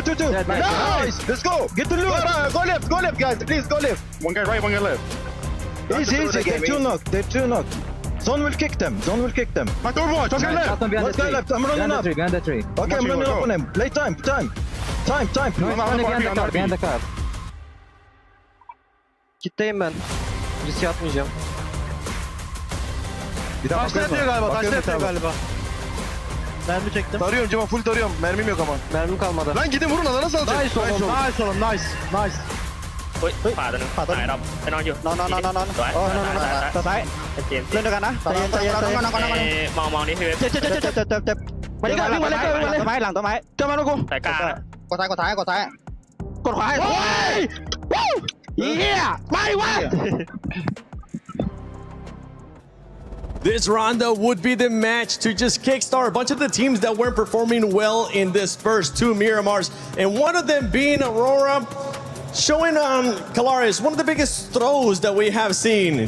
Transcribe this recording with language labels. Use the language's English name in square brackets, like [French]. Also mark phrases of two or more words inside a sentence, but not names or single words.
[English] Nice. Let's go. Get the loot. Go left, guys. Please, go left. One guy right, one guy left. Easy. They're 2 knocked. Zone will kick them. My third watch. Okay, left. One guy left. I'm running up. Behind the tree. Okay, I'm running up on him. Play time. No, Behind the car. [Turkish] Kitleyim ben. Riske atmayacağım. Taşla yatıyor galiba. Mermi çektim. Tarıyorum Cema, full tarıyorum. Mermim yok ama. Mermim kalmadı. Lan gidin vurun lan, nasıl alacak? Nice oğlum. Nice. [Thai] เฮ้ยขวาตัวนึงขวาตัวนึงไปนอนอยู่ นอน สวย ตัวซ้ายเล่นด้วยกันนะใจเย็น มองนี่คือ เจ็บไปเลยวิ่งมาเลยหลังต้นไม้เจอมาลูกกู สายกลาง กดซ้ายกดขวาให้เฮียไม่วะ [English] This Rondo would be the match to just kickstart a bunch of the teams that weren't performing well in this first 2 Miramars, and one of them being Aurora, showing on Qualifiers one of the biggest throws that we have seen.